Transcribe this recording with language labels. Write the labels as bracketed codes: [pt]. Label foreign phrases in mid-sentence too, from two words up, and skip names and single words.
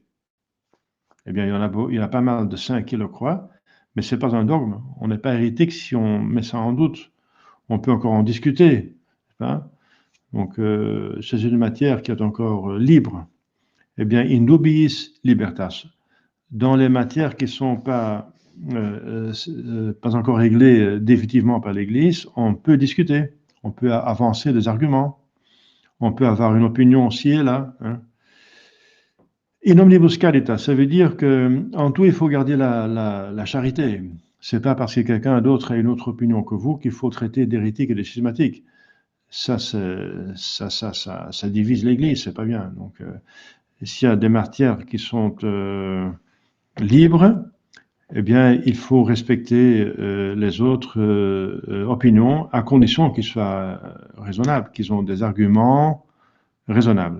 [fr] Eh bien, il y en a pas mal de saints qui le croient, mais ce n'est pas un dogme. On n'est pas hérétique si on met ça en doute. On peut encore en discuter. Hein. Donc, c'est une matière qui est encore libre. Eh bien, [la] in dubiis libertas. [fr] Dans les matières qui ne sont pas encore réglées définitivement par l'Église, on peut discuter. On peut avancer des arguments. On peut avoir une opinion ci et là. Hein. [la] In omnibus caritas, [fr] ça veut dire qu'en tout, il faut garder la charité. C'est pas parce que quelqu'un d'autre a une autre opinion que vous qu'il faut traiter d'hérétique et de schismatique. Ça divise l'Église, c'est pas bien. Donc, s'il y a des matières qui sont libres, eh bien, il faut respecter les autres opinions à condition qu'ils soient raisonnables, qu'ils ont des arguments raisonnables.